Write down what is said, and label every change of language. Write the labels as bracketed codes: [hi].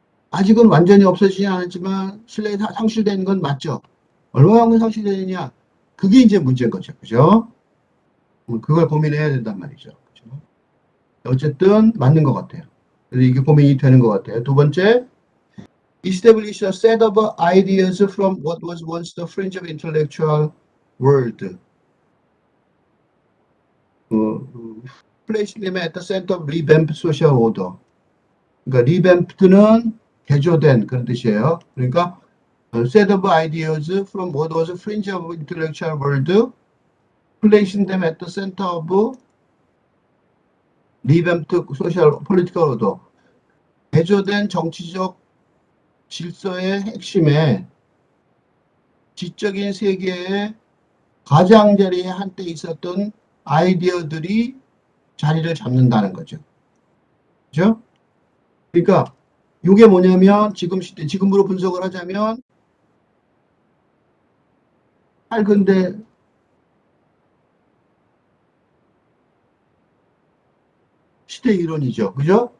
[ko] 아직은 완전히 없어지지 않았지만 신뢰가 상실되는 건 맞죠. 얼마만큼 상실되느냐, 그게 이제 문제인 거죠. 그죠? 그걸 고민해야 된단 말이죠. 그죠? 어쨌든 맞는 것 같아요. 그래서 이게 고민이 되는 것 같아요. 두 번째, [en] establish a set of ideas from what was once the fringe of intellectual world. Place them at the center of revamped social order. [ko] 그러니까 revamped는 개조된 그런 뜻이에요. 그러니까 [en] set of ideas from what was fringe of intellectual world, placing them at the center of revamped social political order. [ko] 개조된 정치적 질서의 핵심에 지적인 세계의 가장자리에 한때 있었던 아이디어들이 자리를 잡는다는 거죠. 그죠? 그러니까 이게 뭐냐면 지금 시대, 지금으로 분석을 하자면 근데 시대 이론이죠. 그죠?